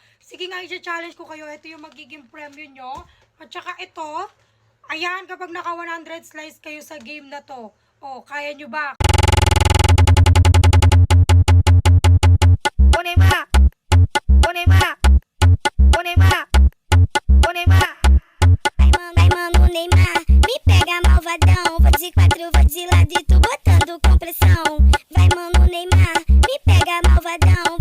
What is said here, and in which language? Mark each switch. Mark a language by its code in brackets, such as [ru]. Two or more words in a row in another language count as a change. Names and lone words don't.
[tl] Sige nga, i-challenge ko kayo. Ito yung magiging premyo nyo. At saka ito, ayan, kapag naka 100 slice kayo sa game na to. Oh, kaya nyo ba? Unema! Unema! Unema! Unema! [pt] Ai, mano, Neymar, me pega malvadão. Vou de quatro, vou de ladito, botando compressão. Vai, mano, Neymar, me pega malvadão.